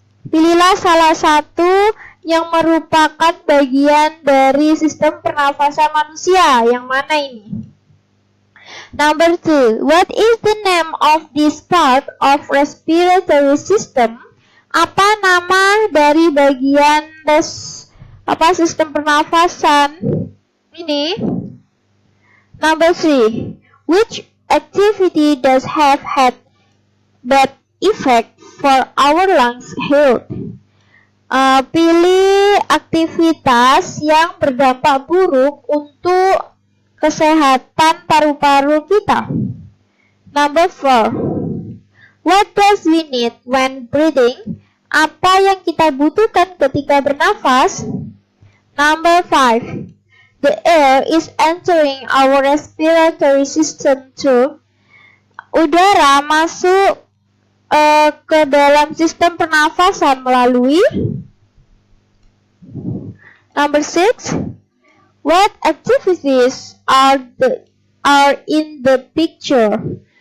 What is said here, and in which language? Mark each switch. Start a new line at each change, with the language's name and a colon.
Indonesian: Pilihlah salah satu yang merupakan bagian dari sistem pernafasan manusia. Yang mana ini?
English: Number 2. What is the name of this part of respiratory system?
Indonesian: Apa nama dari bagian sistem pernafasan ini?
English: Number 3. Which activity does have had bad effect for our lungs health?
Indonesian: Pilih aktivitas yang berdampak buruk untuk kesehatan paru-paru kita.
English: Number 4. What does we need when breathing?
Indonesian: Apa yang kita butuhkan ketika bernafas?
English: Number 5. The air is entering our respiratory system too.
Indonesian: Udara masuk ke dalam sistem pernafasan melalui.
English: Number 6. What activities are in the picture?